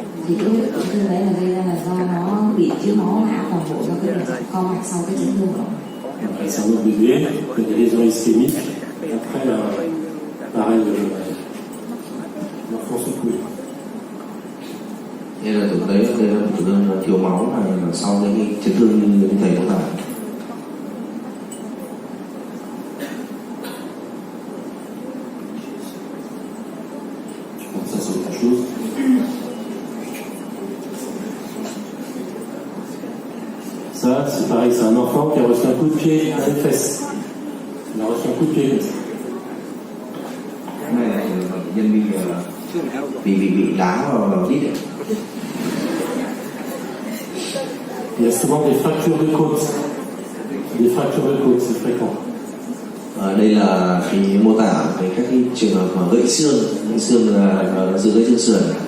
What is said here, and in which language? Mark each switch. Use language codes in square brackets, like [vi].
[vi] Thì cái tổn thương đấy là gây ra là do nó bị thiếu máu não toàn bộ do cái việc co mạch sau cái chấn thương của động mạch. [fr] Après, c'est un autre bébé, il y a des lésions ischémiques. Après, pareil, l'enfant secoué. [vi] Đây là tổn thương thiếu máu là sau cái chấn thương như thầy mô tả. [fr] Donc ça c'est autre chose. Ça, c'est pareil, c'est un enfant qui a reçu un coup de pied à une fesse. Il a reçu un coup de pied comme ça. [vi] nhân bị đá vào đít ấy. [fr] Il y a souvent des fractures de côte. Des fractures de côte, c'est fréquent. [vi] Đây là cái mô tả về các cái trường hợp mà gãy xương là giữa gãy xương sườn.